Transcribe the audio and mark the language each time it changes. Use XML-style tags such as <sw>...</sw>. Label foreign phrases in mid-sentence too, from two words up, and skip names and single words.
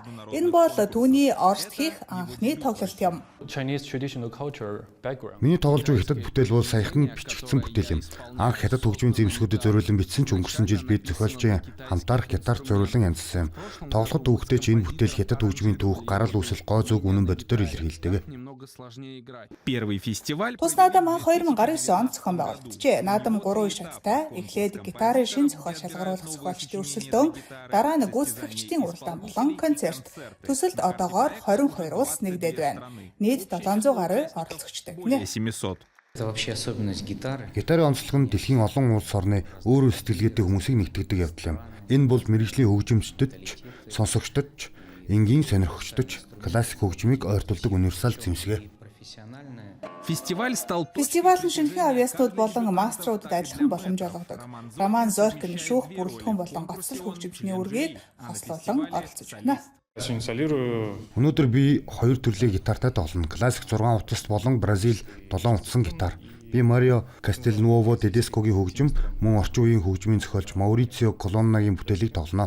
<mn>Энэ бол түүний Оросд хийх анхны тоглолт юм. Миний тоглож буй хятад бүтээл бол саяхан бичигдсэн бүтээл юм. Анх хятад хөгжмийн зэмсгүүдэд зориулан бичсэн ч өнгөрсөн жил бид зохиолчийн хамтаарх гитарт зориулан янзсан юм. Тоглоход үгтэй ч энэ бүтээл хятад хөгжмийн түүх гарал үүсэл гоо зүг үнэн боддоор илэрхийлдэг.</mn> <ru>первый фестиваль.</ru> <mn>Тус наадам анх 2019 онд зохион байгуулагджээ. Наадам 3 иш шаттай эхлээд гитарын шин зохиол шалгаруулах зохиолчдын өрсөлдөөн, дараа нь гүйцэтгэгчдийн уралдаан болон концерт. Төсөлд одоогоор 22 улс нэгдээд байна. Нийт 700 гаруй оролцогчтой гинэ. 700. Гитарын онцлог нь дэлхийн олон улс орны өөр өөр сэтгэлгээтэй хүмүүсийг нэгтгэдэг явдал юм. Энэ бол мэрэгжлийн хөгжимчдөд ч, сонсогчдод ч, энгийн сонирхогчдод ч классик хөгжмийг ойртуулдаг универсал зэмсгээ.</mn> <ru>Фестиваль стал</ru> <mn>Фестиваль нь шинэхэн авиаснууд болон мастеруудад адилхан боломж олгодог. Роман Зоркин шүүх бүрэлдэхүүн болон гоцлол хөгжимчний үргийг хослуулан оролцож байна. Өнөөдөр би 2 төрлийн гитартай тоглоно. Классик 6 утасд болон Бразил 7 утсан гитар. Би Марио Кастельнуово Тедескогийн хөгжим, мөн орчин үеийн хөгжмийн зохиолч Маурицио Колоннагийн бүтээлийг тоглоно.</mn>